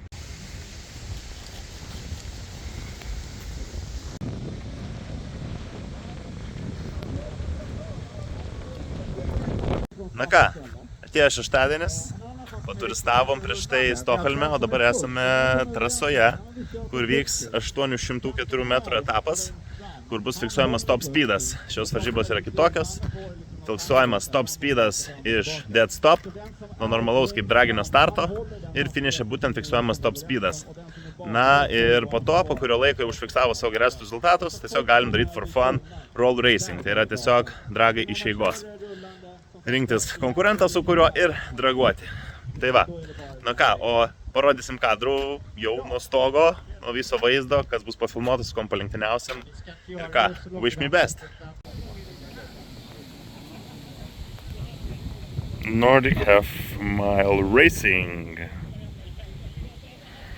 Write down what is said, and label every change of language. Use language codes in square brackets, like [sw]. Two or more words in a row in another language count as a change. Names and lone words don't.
[lt] Na ką, atėjo šeštadienis, paturistavom prieš tai Stokholme, o dabar esame trasoje, kur vyks 804 metrų etapas, kur bus fiksuojamas top speedas. Šios varžybos yra kitokios. Fiksuojamas top speedas iš [en] dead stop, [lt] nuo normalaus kaip draginio starto, ir finiše būtent fiksuojamas top speedas. Na ir po to, po kurio laiko jau užfiksavo savo geriausius rezultatus, tiesiog galim daryti [en] for fun roll racing, [lt] tai yra tiesiog dragai iš eigos. Rinktis konkurentą, su kuriuo ir draguoti. Tai va, na ką, o parodysim kadrų jau nuo stogo, nuo viso vaizdo, kas bus pafilmuotas, su kom palenktyniausiam. Ir ką, [en] wish me best! Nordic Half Mile Racing.